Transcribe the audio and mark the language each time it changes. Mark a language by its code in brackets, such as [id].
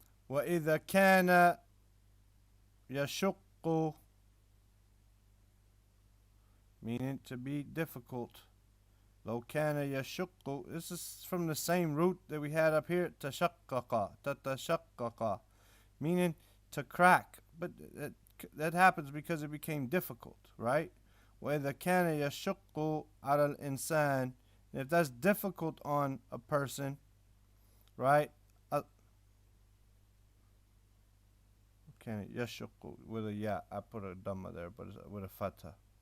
[ar] وَإِذَا كَانَ يَشُقُّ, [en] meaning to be difficult. [ar] لو كان يشق. [en] This is from the same root that we had up here. [ar] تشقق. تتشقق. [en] Meaning to crack. But that happens because it became difficult, right? [ar] وإذا كان يشق على الإنسان. [en] If that's difficult on a person, right? Can يشق with a ya. I put a dhamma there, but it's with a fatha.